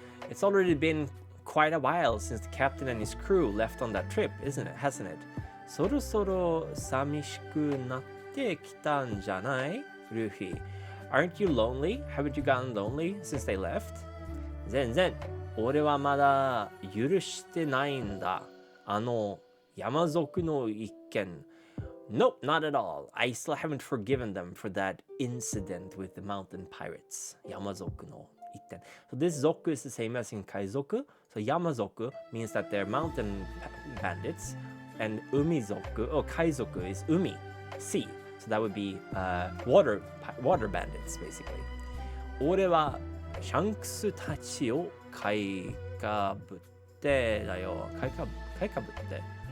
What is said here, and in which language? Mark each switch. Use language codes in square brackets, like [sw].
[en] It's already been quite a while since the captain and his crew left on that trip, isn't it? Hasn't it? [ja] そろそろ寂しくなってきたんじゃない？ [en] ルフィ。Aren't you lonely? Haven't you gotten lonely since they left? [ja] 全然。俺はまだ許してないんだ。山賊の一件。 [en] Nope, not at all. I still haven't forgiven them for that incident with the mountain pirates. [ja] Yamazoku no itten. [en] So this zoku is the same as in kaizoku. So yamazoku means that they're mountain bandits, and umizoku or kaizoku is umi, sea. So that would be water bandits basically. [ja] 俺はシャンクスたちを買いかぶってだよ。買いかぶって。